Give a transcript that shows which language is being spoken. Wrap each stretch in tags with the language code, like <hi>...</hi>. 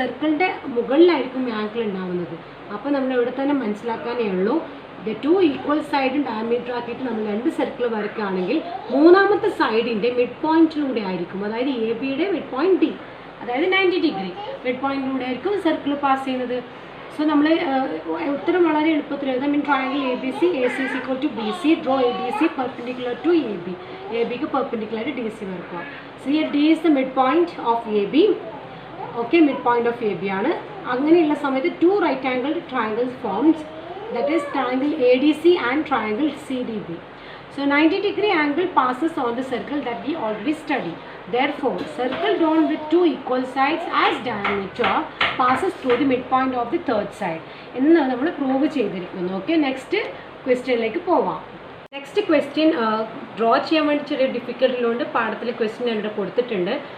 <ml>സർക്കിളിൻ്റെ മുകളിലായിരിക്കും ആംഗിൾ ഉണ്ടാവുന്നത്. അപ്പോൾ നമ്മൾ ഇവിടെ തന്നെ മനസ്സിലാക്കാനേ ഉള്ളൂ, ദ ടു ഈക്വൽ സൈഡും ഡയമീറ്റർ ആക്കിയിട്ട് നമ്മൾ രണ്ട് സർക്കിൾ വരയ്ക്കുകയാണെങ്കിൽ മൂന്നാമത്തെ സൈഡിൻ്റെ മിഡ് പോയിന്റിലൂടെ ആയിരിക്കും, അതായത് ABയുടെ മിഡ് പോയിന്റ് D, അതായത് 90 ഡിഗ്രി മിഡ് പോയിന്റിലൂടെ ആയിരിക്കും സർക്കിൾ പാസ് ചെയ്യുന്നത്. സോ നമ്മൾ ഉത്തരം വളരെ എളുപ്പത്തിൽ എഴുതാം.</ml> <en>In triangle ABC, AC is equal to BC, draw ABC perpendicular to AB.</en> <ml>ABക്ക് perpendicular DC വരക്കുക.</ml> <en>So here D is the mid point of AB. Okay, mid point of AB ആണ്.</en> <ml>അങ്ങനെയുള്ള സമയത്ത്</ml> <en>To right angle triangles forms, that is triangle ADC and triangle CDB. So 90 degree angle passes on the circle that we already studied. Therefore, circle drawn with two equal sides as diameter passes through the midpoint of the third side.</en> <ml>എന്ന് നമ്മൾ prove ചെയ്തിരിക്കുന്നു. Okay, next ക്വസ്റ്റ്യനിലേക്ക് പോവാം. Next question draw ചെയ്യാൻ വേണ്ടി ചെറിയ ഡിഫിക്കൽട്ടിലുണ്ട്. പാഠത്തിലെ question ഇവിടെ കൊടുത്തിട്ടുണ്ട്.</ml>